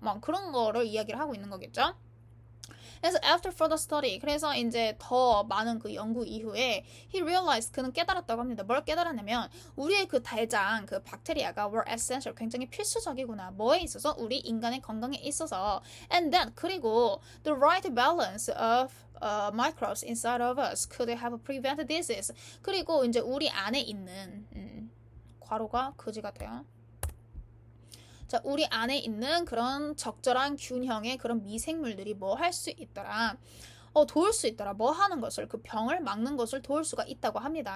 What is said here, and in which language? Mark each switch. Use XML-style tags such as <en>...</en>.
<ko>막 그런 거를 이야기를 하고 있는 거겠죠. 그래서</ko> <en>after further study,</en> <ko>그래서 이제 더 많은 그 연구 이후에</ko> <en>he realized,</en> <ko>그는 깨달았다고 합니다. 뭘 깨달았냐면 우리의 그 대장, 그 박테리아가</ko> <en>were essential,</en> <ko>굉장히 필수적이구나. 뭐에 있어서? 우리 인간의 건강에 있어서.</ko> <en>And then,</en> <ko>그리고</ko> <en>the right balance of microbes inside of us could have prevented disease.</en> <ko>그리고 이제 우리 안에 있는 괄호가 거지 같아요. 자, 우리 안에 있는 그런 적절한 균형의 그런 미생물들이 뭐 할 수 있더라. 도울 수 있더라. 뭐 하는 것을, 그 병을 막는 것을 도울 수가 있다고 합니다.</ko>